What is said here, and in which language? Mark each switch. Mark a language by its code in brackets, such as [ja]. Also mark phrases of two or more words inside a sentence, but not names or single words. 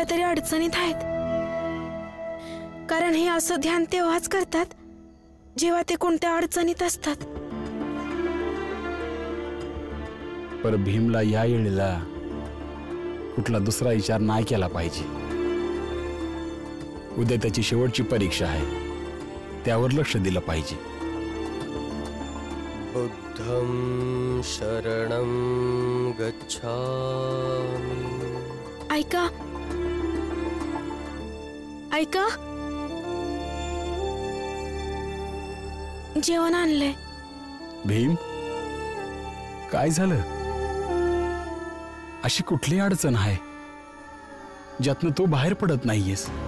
[mr] तरी अडचणीत आहेत कारण हे असं ध्यान तेव्हाच करतात जेव्हा ते कोणत्या अडचणीत असतात. पर भीमला या वेळेला कुठला दुसरा विचार नाही केला पाहिजे. उद्या त्याची शेवटची परीक्षा आहे त्यावर लक्ष दिलं पाहिजे. [pi] बुद्धं शरणं गच्छामि. [mr] ऐका ऐका जेवण आणलंय. भीम काय झालं? अशी कुठली अडचण आहे ज्यातनं तू बाहेर पडत नाहीयेस?